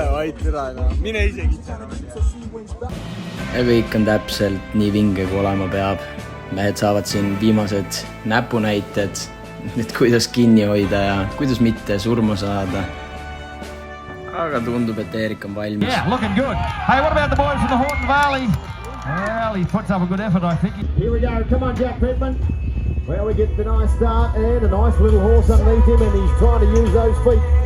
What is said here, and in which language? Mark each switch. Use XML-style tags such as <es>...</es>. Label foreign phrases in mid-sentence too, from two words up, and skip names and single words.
<et>vaid türa, mine ise kitsena. Ja kõik on täpselt nii vinge, kui olema peab. Mehed saavad siin viimased näpunäited, et kuidas kinni hoida ja kuidas mitte surma saada. Aga tundub, et Eerik on valmis.</et> <en>Yeah, looking good. Hey, what about the boy from the Horton Valley? Well, he puts up a good effort, I think. Here we go. Come on, Jack Pittman. Well, we get the nice start and a nice little horse underneath him, and he's trying to use those feet.</en>